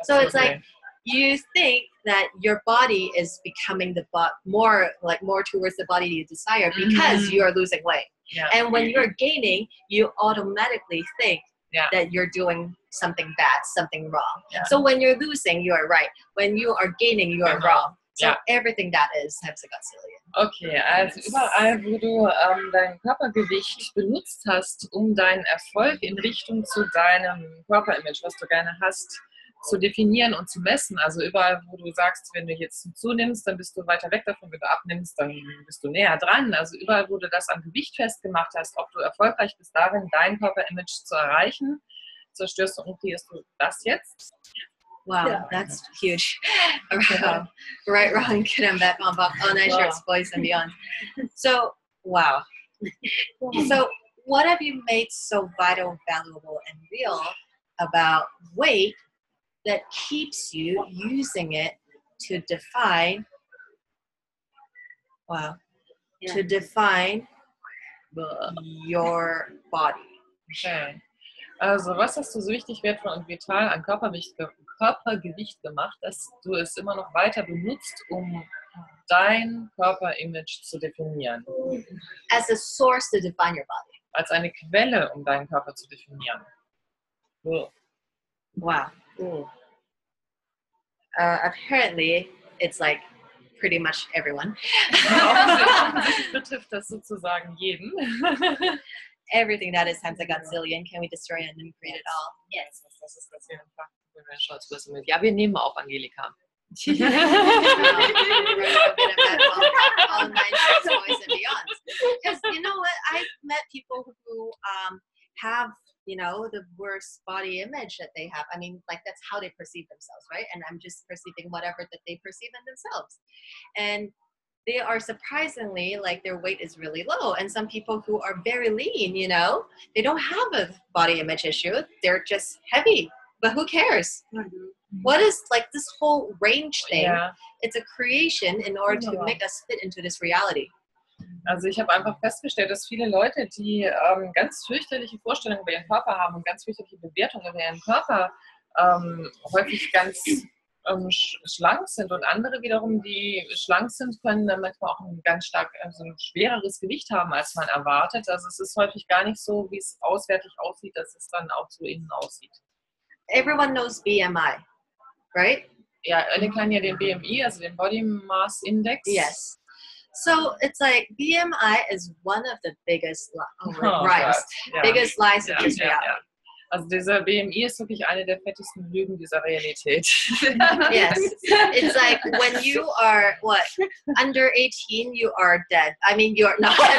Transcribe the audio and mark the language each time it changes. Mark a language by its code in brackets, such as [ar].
[en] So it's like you think that your body is becoming more towards the body you desire because you are losing weight. Yeah. And when you're gaining, you automatically think that you're doing something bad, something wrong. Yeah. So when you're losing, you are right. When you are gaining, you are wrong. So everything that is hexagoncillion. [de] Okay, also überall, wo du dein Körpergewicht benutzt hast, um deinen Erfolg in Richtung zu deinem Körperimage, was du gerne hast, zu definieren und zu messen. Also überall, wo du sagst, wenn du jetzt zunimmst, dann bist du weiter weg davon. Wenn du abnimmst, dann bist du näher dran. Also überall, wo du das am Gewicht festgemacht hast, ob du erfolgreich bist darin, dein Körperimage zu erreichen, zerstörst du und kreierst du das jetzt. [en] Wow, that's huge. Right, wrong, good and bad, on I shirts, boys and beyond. So, wow. So, what have you made so vital, valuable, and real about weight that keeps you using it to define, to define your body? Okay. [de] Also, was hast du so wichtig, wertvoll und vital an Körpergewicht gemacht, dass du es immer noch weiter benutzt, um dein Körperimage zu definieren? [en] As a source to define your body. [de] Als eine Quelle, um deinen Körper zu definieren. [en] Wow. Apparently, it's like pretty much everyone. [de] Offensichtlich betrifft das sozusagen jeden. [en] Everything that is hexagoncillion, can we destroy it and then create it all? Yes. [de] Das ist das hier. Ja, wir nehmen auf, Angelika. [en] All 9 boys and beyond. Because you know what? I've met people who have, you know, the worst body image that they have. I mean, like that's how they perceive themselves, right? And I'm just perceiving whatever that they perceive in themselves. And they are surprisingly, like their weight is really low. And some people who are very lean, you know, they don't have a body image issue. They're just heavy. But who cares? What is like this whole range thing? [de] Ja. [en] It's a creation in order to make us fit into this reality. [de] Also ich habe einfach festgestellt, dass viele Leute, die ganz fürchterliche Vorstellungen über ihren Körper haben und ganz fürchterliche Bewertungen über ihren Körper häufig ganz schlank sind und andere wiederum, die schlank sind, können dann manchmal auch ein ganz stark ein schwereres Gewicht haben, als man erwartet. Also es ist häufig gar nicht so, wie es auswärtig aussieht, dass es dann auch so innen aussieht. [en] Everyone knows BMI, right? [de] Ja, alle kennen ja den BMI, also den Body Mass Index. [en] Yes. So it's like BMI is one of the biggest biggest lies of this reality. [de] Ja. Also dieser BMI ist wirklich eine der fettesten Lügen dieser Realität. [en] Yes. It's like when you are, under 18, you are dead. I mean, you're not.